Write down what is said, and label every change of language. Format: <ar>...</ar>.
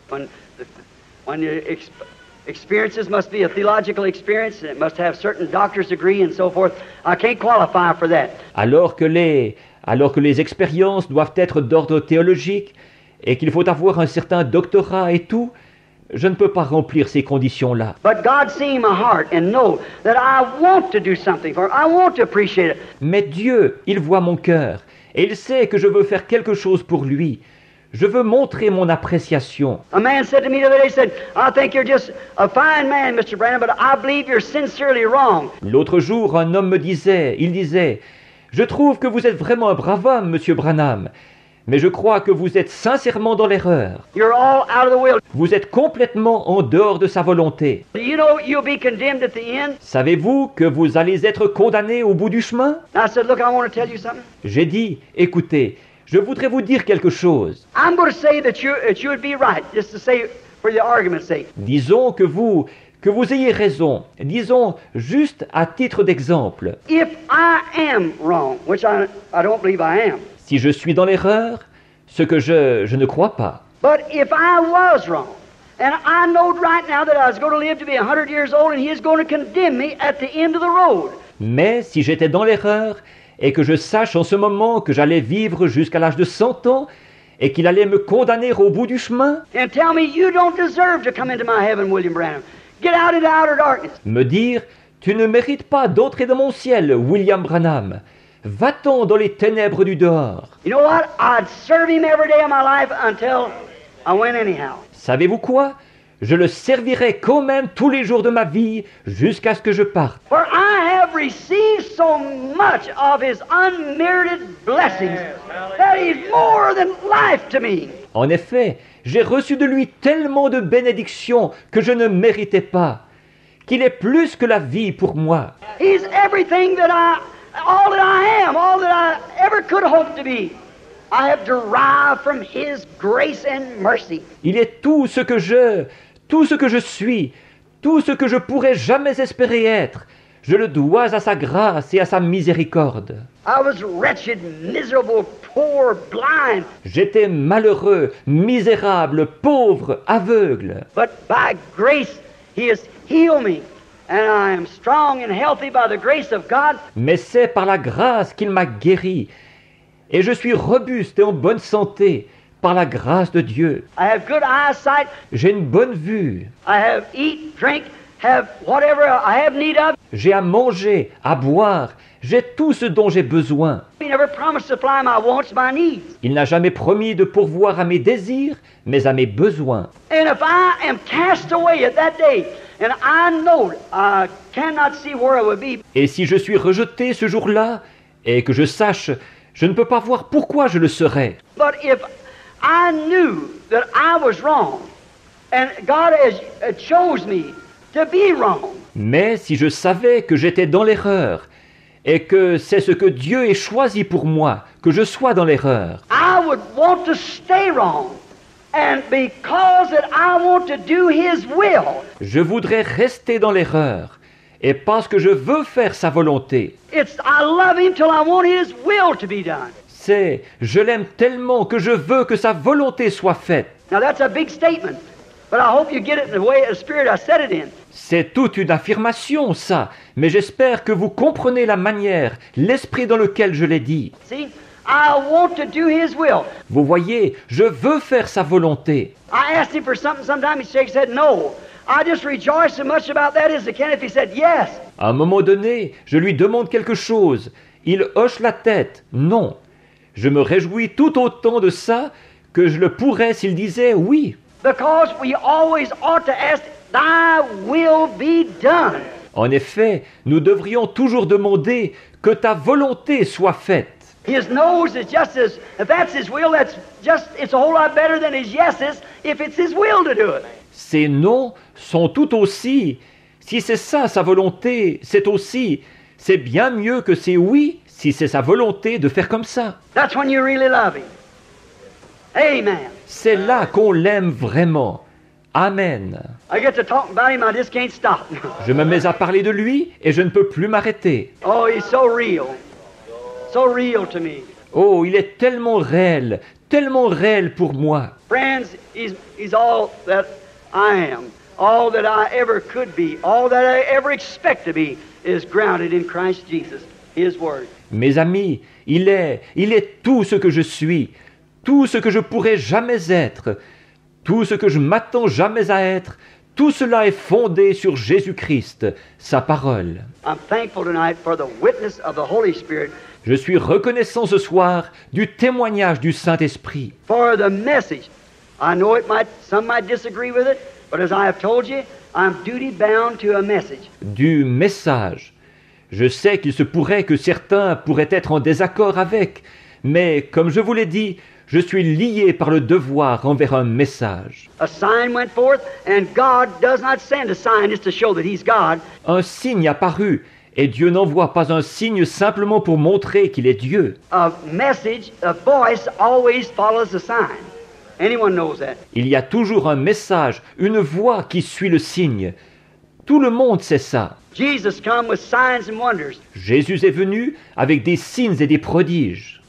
<en>When your experiences must be a theological experience, and it must have certain doctor's degree and so forth. I can't qualify for that.</en> <fr>Alors que les expériences doivent être d'ordre théologique et qu'il faut avoir un certain doctorat et tout, je ne peux pas remplir ces conditions-là.</fr> <en>But God seeing my heart and know that I want to do something for it. I want to appreciate it.</en> <fr>Mais Dieu, il voit mon cœur et il sait que je veux faire quelque chose pour lui. Je veux montrer mon appréciation.</fr> <en>A man said to me the other day, he said, I think you're just a fine man, Mr. Branham, but I believe you're sincerely wrong.</en> <fr>L'autre jour, un homme me disait, je trouve que vous êtes vraiment un brave homme, Monsieur Branham, mais je crois que vous êtes sincèrement dans l'erreur.</fr> <en>You're all out of the will.</en> <fr>Vous êtes complètement en dehors de sa volonté.</fr> <en>Do you know you'll be condemned at the end?</en> <fr>Savez-vous que vous allez être condamné au bout du chemin?</fr> <en>I said, look, I want to tell you something.</en> <fr>J'ai dit, écoutez, je voudrais vous dire quelque chose.</fr> <en>I'm going to say that you would be right, just to say for the argument's sake.</en> <fr>Disons que vous ayez raison. Disons juste à titre d'exemple.</fr> <en>If I am wrong, which I don't believe I am.</en> <fr>Si je suis dans l'erreur, ce que je ne crois pas.</fr> <en>But if I was wrong, and I knowed right now that I was going to live to be 100 years old and He is going to condemn me at the end of the road.</en> <fr>Mais si j'étais dans l'erreur et que je sache en ce moment que j'allais vivre jusqu'à l'âge de 100 ans et qu'il allait me condamner au bout du chemin,</fr> <en>And tell me you don't deserve to come into my heaven, William Branham. Get out into outer darkness.</en> <fr>me dire « Tu ne mérites pas d'entrer dans mon ciel, William Branham. Va-t'en dans les ténèbres du dehors.</fr> <en>You know what? I'd serve Him every day of my life until I went anyhow. »</en> <fr>Savez-vous quoi? Je le servirai quand même tous les jours de ma vie jusqu'à ce que je parte.</fr> <en>For I have received so much of His unmerited blessings that He's more than life to me.</en> <fr>En effet, j'ai reçu de lui tellement de bénédictions que je ne méritais pas, qu'il est plus que la vie pour moi.</fr> <en>He's everything that all that I am, all that I ever could hope to be. I have derived from His grace and mercy.</en> <fr>Il est tout ce que je suis, tout ce que je pourrais jamais espérer être. Je le dois à sa grâce et à sa miséricorde.</fr> <en>I was wretched, miserable, poor, blind.</en> <fr>J'étais malheureux, misérable, pauvre, aveugle.</fr> <en>But by grace, He has healed me. And I am strong and healthy by the grace of God.</en> <fr>Mais c'est par la grâce qu'il m'a guéri. Et je suis robuste et en bonne santé par la grâce de Dieu.</fr> <en>I have good eyesight.</en> <fr>J'ai une bonne vue.</fr> <en>I have eat, drink, have whatever I have need of.</en> <fr>j'ai à manger, à boire, j'ai tout ce dont j'ai besoin.</fr> <en>He never promised to supply my wants, my needs.</en> <fr>Il n'a jamais promis de pourvoir à mes désirs, mais à mes besoins.</fr> <en>And if I am cast away at that day, and I know I cannot see where I would be,</en> <fr>Et si je suis rejeté ce jour-là, et que je sache, je ne peux pas voir pourquoi je le serais.</fr> <en>but if I knew that I was wrong, and God has chose me to be wrong,</en> <fr>Mais si je savais que j'étais dans l'erreur, et que c'est ce que Dieu ait choisi pour moi, que je sois dans l'erreur,</fr> <en>I would want to stay wrong. And because that I want to do His will,</en> <fr>je voudrais rester dans l'erreur. Et parce que je veux faire sa volonté,</fr> <en>it's I love Him till I want His will to be done.</en> <fr>c'est je l'aime tellement que je veux que sa volonté soit faite.</fr> <en>Now that's a big statement, but I hope you get it in the way, the spirit I said it in.</en> <fr>C'est toute une affirmation, ça, mais j'espère que vous comprenez la manière, l'esprit dans lequel je l'ai dit.</fr> <en>See, I want to do His will.</en> <fr>Vous voyez, je veux faire sa volonté.</fr> <en>I asked Him for something. Sometime He shakes His head, no. I just rejoice so much about that as I can if He said yes.</en> <fr>À un moment donné, je lui demande quelque chose. Il hoche la tête. Non. Je me réjouis tout autant de ça que je le pourrais s'il disait oui.</fr> <en>Because we always ought to ask, Thy will be done.</en> <fr>En effet, nous devrions toujours demander que ta volonté soit faite.</fr> <en>His no's is just as, if that's His will, it's a whole lot better than His yeses if it's His will to do it.</en> <fr>Ses non sont tout aussi, si c'est ça sa volonté, c'est bien mieux que ses oui, si c'est sa volonté de faire comme ça.</fr> <en>That's when you really love Him. Amen.</en> <fr>C'est là qu'on l'aime vraiment. Amen.</fr> <en>I get to talking about Him, I just can't stop.</en> <fr>Je me mets à parler de lui et je ne peux plus m'arrêter.</fr> <en>Oh, He's so real to me.</en> <fr>Oh, il est tellement réel pour moi.</fr> <en>Friends, he's all that I am. All that I ever could be. All that I ever expect to be is grounded in Christ Jesus, His Word.</en> <fr>Mes amis, il est tout ce que je suis, tout ce que je pourrais jamais être, tout ce que je m'attends jamais à être, tout cela est fondé sur Jésus-Christ, sa parole.</fr> <en>I'm thankful tonight for the witness of the Holy Spirit,</en> <fr>Je suis reconnaissant ce soir du témoignage du Saint-Esprit,</fr> <en>for the message. I know some might disagree with it, but as I have told you, I'm duty bound to a message.</en> <fr>du message. Je sais qu'il se pourrait que certains pourraient être en désaccord avec, mais comme je vous l'ai dit, je suis lié par le devoir envers un message.</fr> <en>A sign went forth, and God does not send a sign just to show that He's God.</en> <fr>Un signe apparut, et Dieu n'envoie pas un signe simplement pour montrer qu'il est Dieu.</fr> <en>A message, a voice always follows a sign. Anyone knows that.</en> <fr>Il y a toujours un message, une voix qui suit le signe. Tout le monde sait ça.</fr> <en>Jesus come with signs and wonders.</en> <fr>Jésus est venu avec des signes et des prodiges.</fr>